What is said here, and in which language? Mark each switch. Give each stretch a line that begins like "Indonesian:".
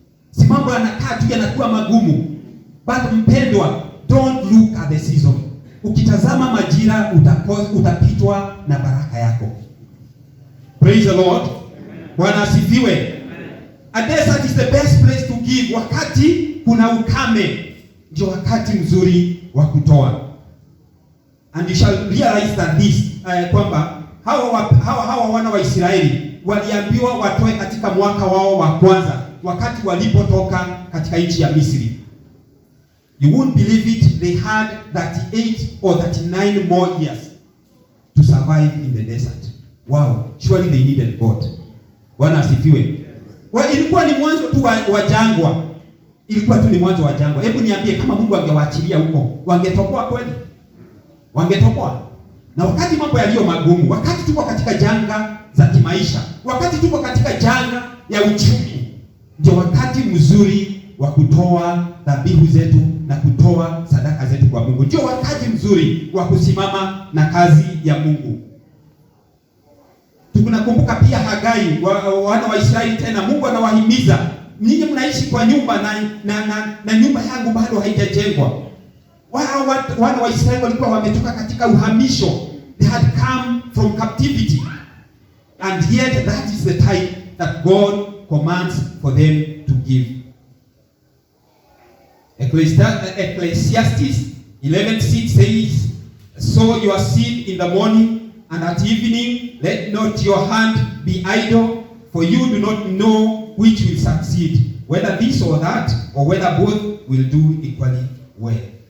Swahili: Si mambo yanakaa tu yanakuwa magumu. But mpendwa,
English: don't look at the season.
Swahili: Ukitazama majira utapitwa na baraka yako.
English: Praise the Lord.
Swahili: Bwana asifiwe.
English: A desert is the best place to give.
Swahili: Wakati kuna ukame ndio wakati mzuri wa kutoa.
English: And you shall realize that this
Swahili: kwamba hawa wana wa Israeli waliambiwa watoe katika mwaka wao wa kwanza, wakati walipotoka katika nchi ya Misri.
English: You won't believe it, they had 38 or 39 more years to survive in the desert. Wow, surely they needed God.
Swahili: Bwana asifiwe. Ilikuwa ni mwanzo tu wa jangwa. Ilikuwa tu ni mwanzo wa jangwa. Hebu niambie, kama Mungu angewaachilia huko, wangetoboa kweli? Wangetoboa. Na wakati mambo yaliyo magumu, wakati tuko katika janga za kimaisha, wakati tuko katika janga ya uchumi, ndio wakati mzuri wa kutoa dhabihu zetu na kutoa sadaka zetu kwa Mungu. Ndio wakati mzuri wa kusimama na kazi ya Mungu. Tunakumbuka pia Hagai, wana wa Israeli tena, Mungu anawahimiza, ninyi mnaishi kwa nyumba na nyumba yangu bado haijajengwa. Wana wa Israeli walikuwa wametoka katika uhamisho.
English: They had come from captivity. And yet that is the time that God commands for them to give. Ecclesiastes 11:6 says, sow your seed in the morning, and at evening let not your hand be idle, for you do not know which will succeed, whether this or that, or whether both will do equally well.